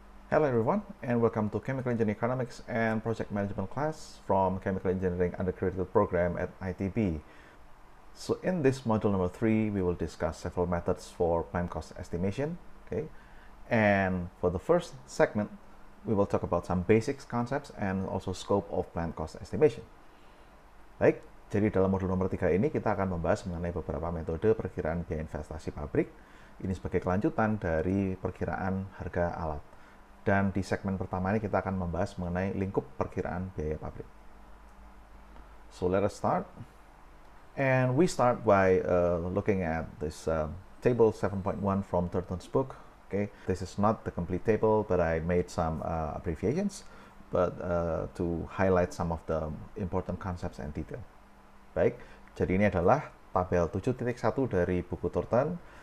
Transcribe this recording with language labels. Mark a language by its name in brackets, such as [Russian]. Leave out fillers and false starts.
[English] Hello everyone, and welcome to Chemical Engineering Economics and Project Management class from Chemical Engineering Undergraduate Program at ITB. So in this module number 3, we will discuss several methods for plant cost estimation. Okay, and for the first segment, we will talk about some basics concepts and also scope of plant cost estimation. [Indonesian] Baik, jadi dalam modul nomor 3 ini kita akan membahas mengenai beberapa metode perkiraan biaya investasi pabrik. Ini sebagai kelanjutan dari perkiraan harga alat. Dan di segmen pertama ini kita akan membahas mengenai lingkup perkiraan biaya pabrik. So let us start. [English] And we start by looking at this table 7.1 from Turton's book. Okay, this is not the complete table, but I made some abbreviations, but to highlight some of the important concepts and detail. [Indonesian] Baik, jadi ini adalah tabel 7.1 dari buku Turton.